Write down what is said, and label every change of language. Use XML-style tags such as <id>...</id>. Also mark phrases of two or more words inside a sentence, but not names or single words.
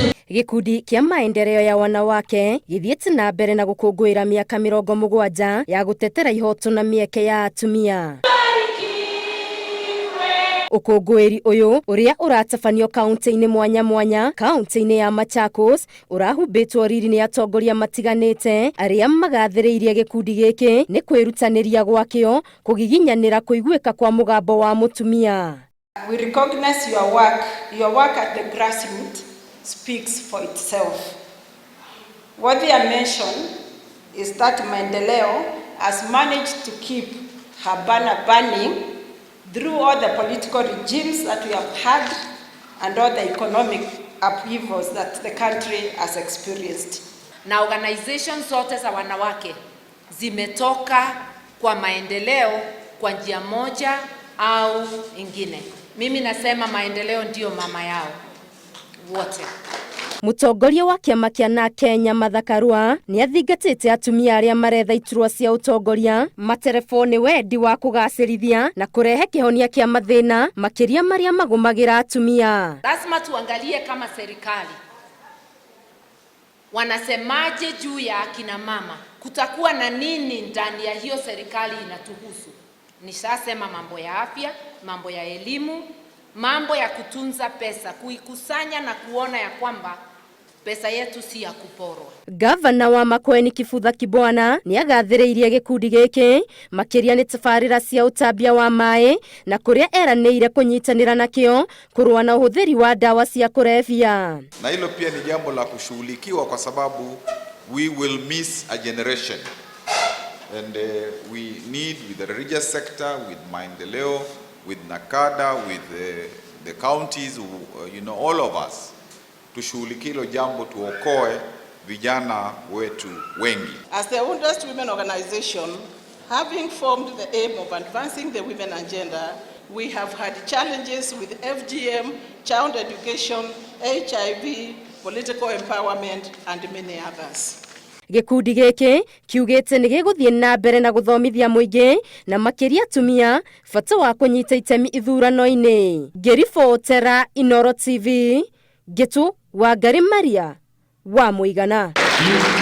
<ki>Gikundi kia maendeleo ya wanawake githiete na mbere na gũkũngũĩra mĩaka 70 ya gũtetera ihoto na mĩeke ya atumia. Ũkũngũĩri ũyũ ũrĩa ũratabanio kaunti-inĩ mwanya mwanya kaunti-inĩ ya Machakos ũrahumbĩtwo riri nĩ atongoria matiganĩte arĩa magathĩrĩirie gĩkundi gĩkĩ nĩ kwĩrutanĩria gwakĩo kũgiginyanĩra kũiguĩka kwa mũgambo wa mũtumia.</ki> <en>We recognize your work at the grassroots speaks for itself. Worthy of mention is that Maendeleo has managed to keep her banner burning through all the political regimes that we have had and all the economic upheavals that the country has experienced.</en> <sw>Na organizations zote za wanawake zimetoka kwa maendeleo kwa njia moja au ingine. Mimi nasema maendeleo ndio mama yao wote.</sw> <ki>Mũtongoria wa kĩama kĩa Kenya Mathakarua nĩ athingatĩte atumia arĩa maretha iturwa cia ũtongoria materefoni wendi wa kũgacĩrithia na kũrehe kĩhonia kĩa mathĩna makĩria marĩa magũmagĩra atumia.</ki> <sw>Lazima tuangalie kama serikali wanasemaje juu ya akina mama. Kutakuwa na nini ndani ya hiyo serikali inatuhusu? Nishasema mambo ya afya, mambo ya elimu, mambo ya kutunza pesa, kuikusanya na kuona ya kwamba pesa yetu si ya kuporwa.</sw> <ki>Gavana wa Makueni Kibutha Kibwana nĩ agathĩrĩirie gĩkundi gĩkĩ makĩria nĩ tabarĩra cia ũtambia wa maĩ na kũrĩa eranĩire kũnyitanĩra nakĩo kũrũa na ũhũthĩri wa dawa cia kũrebia.</ki> <sw>Na hilo pia ni jambo la kushughulikiwa kwa sababu</sw> <en>we will miss a generation. And we need, with the religious sector, with Maendeleo, with Nakada, with the counties, all of us,</en> <sw>tushughulikie hilo jambo tuokoe vijana wetu wengi.</sw> <en>As the oldest women organization, having formed the aim of advancing the women agenda, we have had challenges with FGM, child education, HIV, political empowerment, and many others.</en> <ki>Gĩkundi gĩkĩ kiugĩte nĩ gĩgũthiĩ na mbere na gũthomithia mũingĩ na makĩria atumia bata wa kũnyita itemi ithurano-inĩ. Ngĩribotera Inooro TV, Gĩtũ wa Ngari Maria wa Mũigana.</ki>